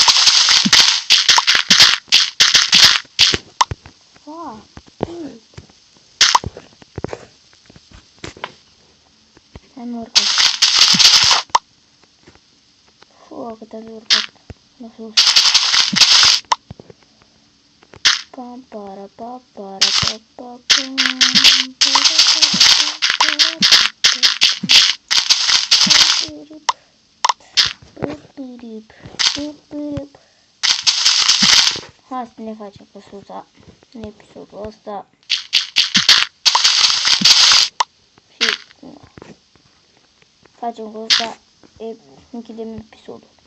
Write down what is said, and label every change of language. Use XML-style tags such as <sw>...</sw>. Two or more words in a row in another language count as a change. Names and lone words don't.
<ro>Hai mă urcat. Cât am urcat la sus. Pam para pa para pa pa pam para hai să ne facem căsuța în episodul ăsta. Și facem căsuța, închidem episodul.</ro>